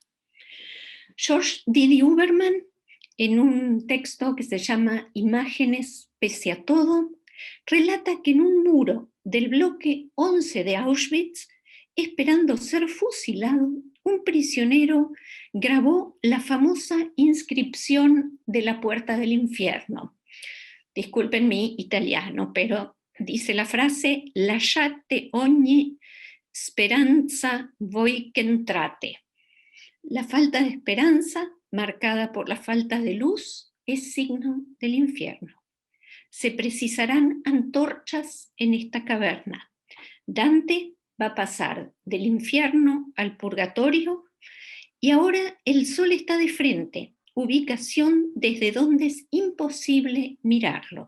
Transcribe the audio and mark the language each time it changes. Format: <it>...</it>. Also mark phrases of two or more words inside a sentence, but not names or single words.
<es>George Didi Huberman, en un texto que se llama Imágenes pese a todo, relata que en un muro del bloque 11 de Auschwitz, esperando ser fusilado, un prisionero grabó la famosa inscripción de la puerta del infierno. Disculpen mi italiano, pero dice la frase:</es> <it>lasciate ogni speranza voi che entrate.</it> <es>La falta de esperanza, marcada por la falta de luz, es signo del infierno. Se precisarán antorchas en esta caverna. Dante va a pasar del infierno al purgatorio y ahora el sol está de frente, ubicación desde donde es imposible mirarlo.</es>